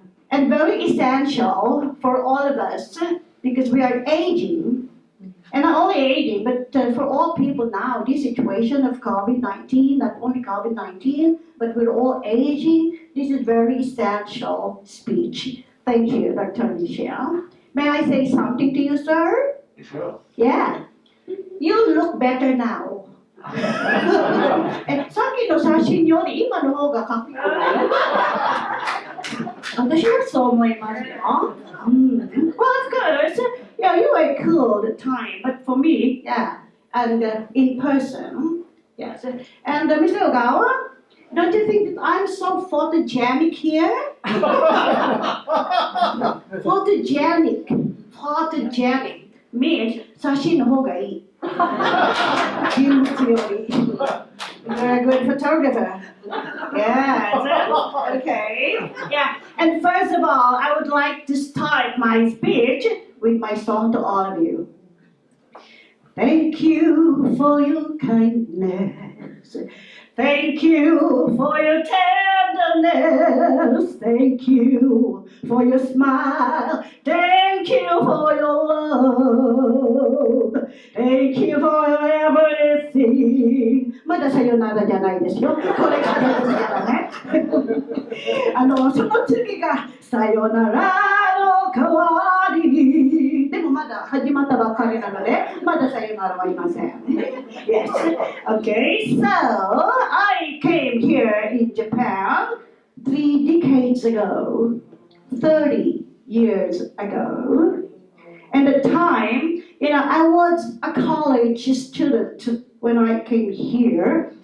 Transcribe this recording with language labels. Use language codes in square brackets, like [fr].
[en] And very essential for all of us because we are aging, and not only aging, but for all people now, this situation of COVID-19, not only COVID-19, but we're all aging. This is very essential speech. Thank you, Dr. Michelle. May I say something to you, sir? Sure. Yeah. You look better now. [ja] さっきの写真より今の方がかっこいい。私はそう思いますよ。 [en] Well, of course, yeah, you were cool at the time, but for me, yeah, and in person, yes. And Mr. Ogawa, don't you think that I'm so photogenic here? Photogenic means [ja] 写真の方がいい。 [en] You're a good photographer. Yes. Okay. Yeah. And first of all, I would like to start my speech with my song to all of you. Thank you for your kindness. Thank you for your tenderness. Thank you for your smile. Thank you for your love. Thank you for everything. [ja] まださよならじゃないですよ。これからですからね。その次がさよならの代わりに。でもまだ始まったばかりなので、まださよならはいません。 [en] Yes. Okay. So I came here in Japan 3 decades ago, 30 years ago. And at the time, I was a college student when I came here.